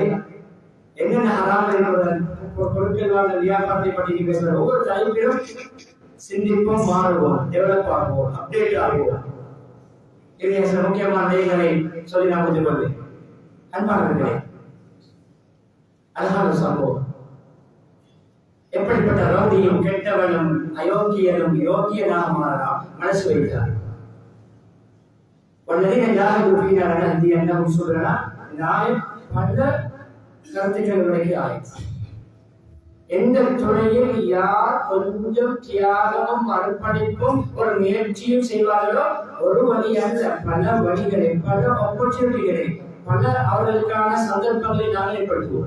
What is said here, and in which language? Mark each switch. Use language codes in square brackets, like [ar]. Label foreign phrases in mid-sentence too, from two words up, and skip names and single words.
[ta] என்னென்ன ஹராம் என்பதன் பொருட்கள் வாழ்ந்த வியாபாரத்தை பற்றி பேசுகிற ஒவ்வொரு தலைப்பிலும் சிந்திப்போம், மாறுவோம், டெவலப் ஆகுவோம், அப்டேட் ஆகுவோம். இதை சில முக்கியமான விடயங்களை சொல்லி நான் முடித்துக் கொள்வேன். அன்பானவர்களே, அழகான சம்பவம். எப்படிப்பட்ட ரவுடியும் கெட்டவனும் அயோக்கியனும் யோக்கியனாக மாறலாம் மனசு வைத்தார். [ar] والذين جاهدوا فينا لنهدينهم سبلنا. [ta] இந்த ஆயம் பல கருத்துக்கள் விளக்கிய ஆயம். எந்த துறையில் யார் கொஞ்சம் தியாகமும் அர்ப்பணிப்பும் ஒரு முயற்சியும் செய்வார்களோ ஒரு வழி அல்ல, பல வழிகளை, பல ஆப்பர்ச்சுனிட்டிகளை, பல அவர்களுக்கான சந்தர்ப்பங்களை நாங்கள் ஏற்படுத்துவோம்.